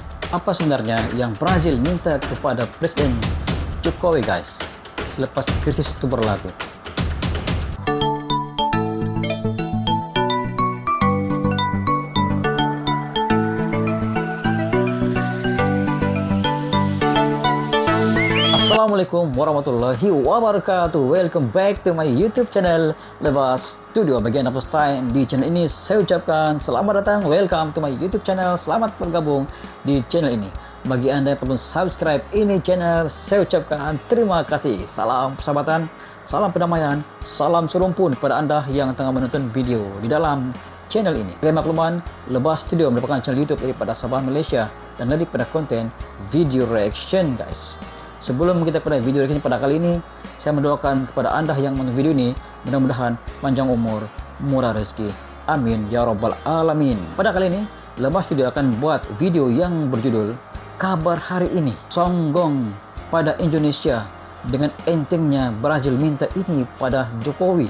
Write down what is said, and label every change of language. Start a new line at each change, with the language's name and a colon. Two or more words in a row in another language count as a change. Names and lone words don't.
Malay: Apa sebenarnya yang Brazil minta kepada Presiden Jokowi guys selepas krisis itu berlaku?
Arabic: السلام عليكم ورحمة الله وبركاته.
English: Welcome back to my YouTube channel Lebas Studio.
Malay: Bagian of time di channel ini saya ucapkan selamat datang,
English: welcome to my YouTube channel.
Malay: Selamat bergabung di channel ini. Bagi Anda yang belum subscribe ini channel, saya ucapkan terima kasih. Salam persahabatan, salam perdamaian, salam serumpun kepada Anda yang tengah menonton video di dalam channel ini. Sebagai makluman, Lebas Studio merupakan channel YouTube daripada Sabah Malaysia dan daripada konten
English: video reaction
Malay: guys. Sebelum kita pada
English: video reaction
Malay: pada kali ini, saya mendoakan kepada Anda yang menonton video ini, mudah-mudahan panjang umur, murah rezeki.
Arabic: آمين يا رب العالمين.
Malay: Pada kali ini, Lebas Studio akan buat video yang berjudul Kabar Hari Ini.
Indonesian: Songgong pada Indonesia dengan entengnya Brazil minta ini pada Jokowi.